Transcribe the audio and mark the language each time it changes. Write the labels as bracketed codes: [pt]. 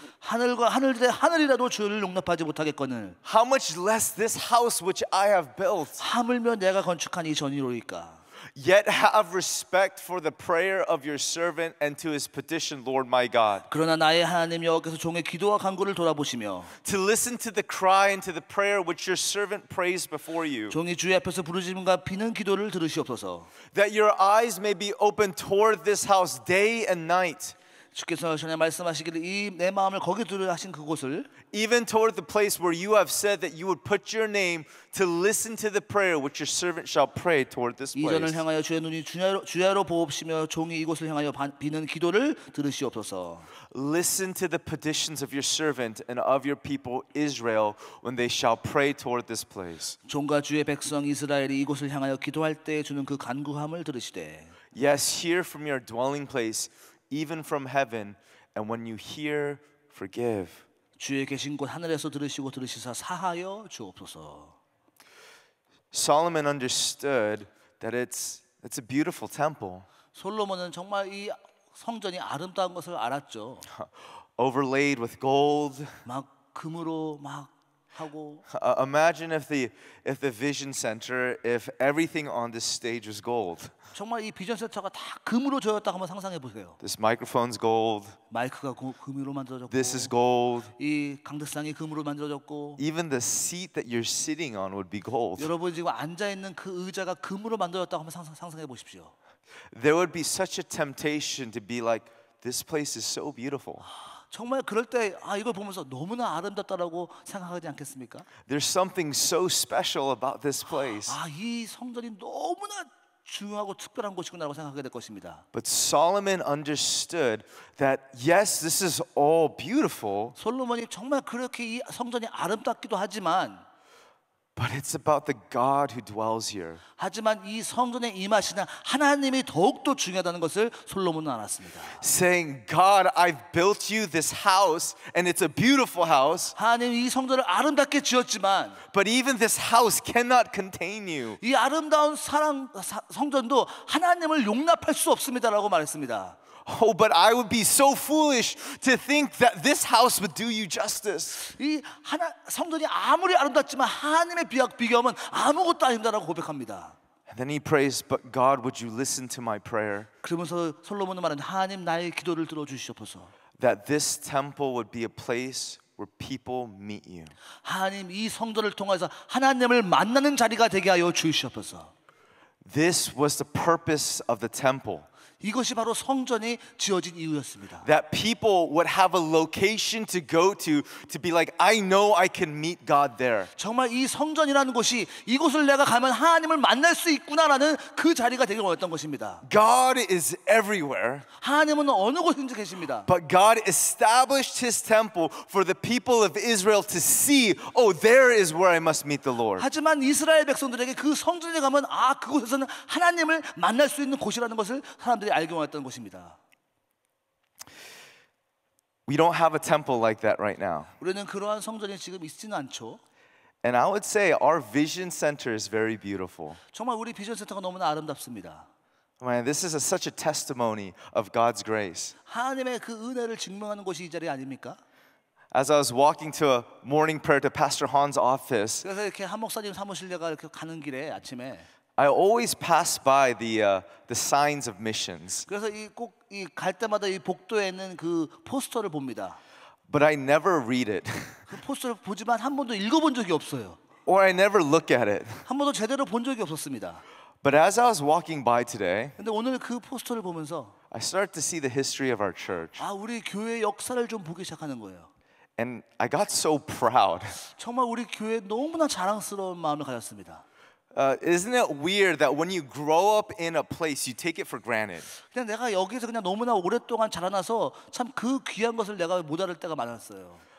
[ko] 하늘과 하늘이라도 주를 용납하지 못하겠거늘 [en] How much less this house which I have built? [ko] 하물며 내가 건축한 이 전이로이까? [en] Yet have respect for the prayer of your servant and to his petition, Lord my God. [ko] 그러나 나의 하나님 여호와께서 종의 기도와 간구를 돌아보시며 [en] To listen to the cry and to the prayer which your servant prays before you. [ko] 종이 주의 앞에서 부르짖음과 비는 기도를 들으시옵소서. [en] That your eyes may be open toward this house day and night. [ko] 주께서 전에 말씀하시기를 이 내 마음을 거기 두려 하신 그곳을 [en] Even toward the place where you have said that you would put your name to listen to the prayer which your servant shall pray toward this [ko] 이 전을 [en] place. [ko] 향하여 주의 눈이 주야로 보옵시며 종이 이곳을 향하여 비는 기도를 들으시옵소서. [en] Listen to the petitions of your servant and of your people Israel when they shall pray toward this place. [ko] 종과 주의 백성 이스라엘이 이곳을 향하여 기도할 때 주는 그 간구함을 들으시되 [en] Yes, hear from your dwelling place, even from heaven, and when you hear, forgive. [ko] 주의 계신 곳 하늘에서 들으시고 들으시사 사하여 주옵소서. [en] Solomon understood that it's a beautiful temple, [ko] 솔로몬은 정말 이 성전이 아름다운 것을 알았죠. [en] overlaid with gold. [ko] 막 금으로 막 하고 [en] Imagine if the vision center, if everything on this stage was gold. [ko] 정말 이 비전 센터가 다 금으로 조였다고 한번 상상해 보세요. [en] This microphone's gold. [ko] 마이크가 금으로 만들어졌고 [en] This is gold. [ko] 이 강대상이 금으로 만들어졌고 [en] Even the seat that you're sitting on would be gold. [ko] 여러분 지금 앉아 있는 그 의자가 금으로 만들어졌다고 한번 상상해 보십시오. [en] There would be such a temptation to be like, this place is so beautiful. [ko] 정말 그럴 때 이걸 보면서 너무나 아름답다라고 생각하지 않겠습니까? [en] There's something so special about this place. [ko] 이 성전이 너무나 중요하고 특별한 곳이구나라고 생각하게 될 것입니다. [en] But Solomon understood that yes, this is all beautiful, [ko] 솔로몬이 정말 그렇게 이 성전이 아름답기도 하지만 [en] but it's about the God who dwells here. [ko] 하지만 이 성전에 임하시는 하나님이 더욱더 중요하다는 것을 솔로몬은 알았습니다. [en] Saying, God, I've built you this house, and it's a beautiful house, [ko] 하나님 이 성전을 아름답게 지었지만 [en] but even this house cannot contain you. [ko] 이 아름다운 성전도 하나님을 용납할 수 없습니다라고 말했습니다. [en] Oh, but I would be so foolish to think that this house would do you justice. [ko] 이 성전이 아무리 아름답지만 하나님의 비교하면 아무것도 아닙니다라고 고백합니다. [en] And then he prays, but God, would you listen to my prayer? [ko] 그러면서 솔로몬은 말하는 하나님 나의 기도를 들어주시옵소서. [en] That this temple would be a place where people meet you. [ko] 하나님 이 성전을 통해서 하나님을 만나는 자리가 되게 하여 주시옵소서. [en] This was the purpose of the temple. [ko] 이것이 바로 성전이 지어진 이유였습니다. [en] That people would have a location to go to be like, I know I can meet God there. [ko] 정말 이 성전이라는 곳이 이곳을 내가 가면 하나님을 만날 수 있구나라는 그 자리가 되길 원했던 것입니다. [en] God is everywhere, [ko] 하나님은 어느 곳인지 계십니다. [en] but God established His temple for the people of Israel to see, oh, there is where I must meet the Lord. [ko] 하지만 이스라엘 백성들에게 그 성전에 가면 그곳에서는 하나님을 만날 수 있는 곳이라는 것을 사람들이 알게 원했던 것입니다. [en] We don't have a temple like that right now. [ko] 우리는 그러한 성전이 지금 있지는 않죠. [en] And I would say our vision center is very beautiful. [ko] 정말 우리 비전 센터가 너무나 아름답습니다. [en] Man, this is such a testimony of God's grace. [ko] 하나님의 그 은혜를 증명하는 곳이 이 자리 아닙니까? [en] As I was walking to a morning prayer to Pastor Han's office, [ko] 그래서 이렇게 한 목사님 사무실 내가 이렇게 가는 길에 아침에 [en] I always pass by the signs of missions, [ko] 그래서 꼭 이 갈 때마다 이 복도에 있는 그 포스터를 봅니다. [en] but I never read it, [ko] 그 포스터를 보지만 한 번도 읽어본 적이 없어요. [en] or I never look at it. [ko] 한 번도 제대로 본 적이 없었습니다. [en] But as I was walking by today, [ko] 근데 오늘 그 포스터를 보면서 [en] I started to see the history of our church, [ko] 우리 교회의 역사를 좀 보기 시작하는 거예요. [en] and I got so proud. [ko] 정말 우리 교회 너무나 자랑스러운 마음을 가졌습니다. [en] Isn't it weird that when you grow up in a place, you take it for granted? [ko] 그냥 내가 여기서 그냥 너무나 오랫동안 자라나서 참 그 귀한 것을 내가 못 알을 때가 많았어요.